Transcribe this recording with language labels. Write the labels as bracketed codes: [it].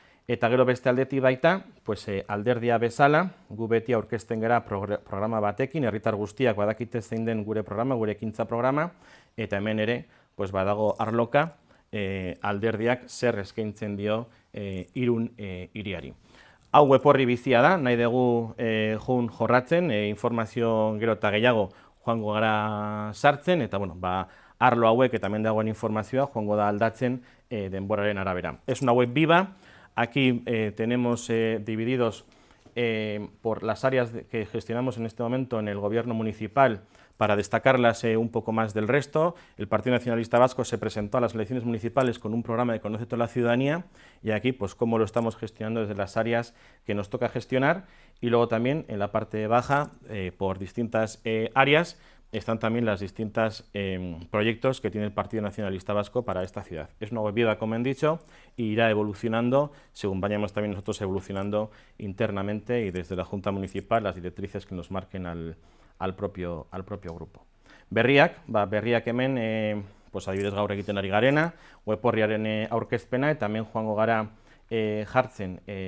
[eu] Eta gero beste aldetik baita, alderdia bezala, gu beti aurkezten gara programa batekin, herritar guztiak badakite zein den gure programa, gure ekintza programa, eta hemen ere badago arloka alderdiak zer eskaintzen dio Irun hiriari. Hau web orri bizia da, nahi dugu jun jorratzen, informazio gero eta gehiago joango gara sartzen, eta arlo hauek eta hemen dagoen informazioa joango da aldatzen denboraren arabera. [es] Es una web viva, aquí tenemos divididos por las áreas que gestionamos en este momento en el gobierno municipal. Para destacarlas un poco más del resto, el Partido Nacionalista Vasco se presentó a las elecciones municipales con un programa de Conoce toda la ciudadanía, y aquí cómo lo estamos gestionando desde las áreas que nos toca gestionar, y luego también en la parte baja por distintas áreas están también los distintos proyectos que tiene el Partido Nacionalista Vasco para esta ciudad. Es una web viva, como han dicho, y irá evolucionando según vayamos también nosotros evolucionando internamente y desde la Junta Municipal las directrices que nos marquen al propio grupo. [eu] Berriak hemen, pues adibidez gaur egiten ari garena, web orriaren aurkezpena eta hemen joango gara jartzen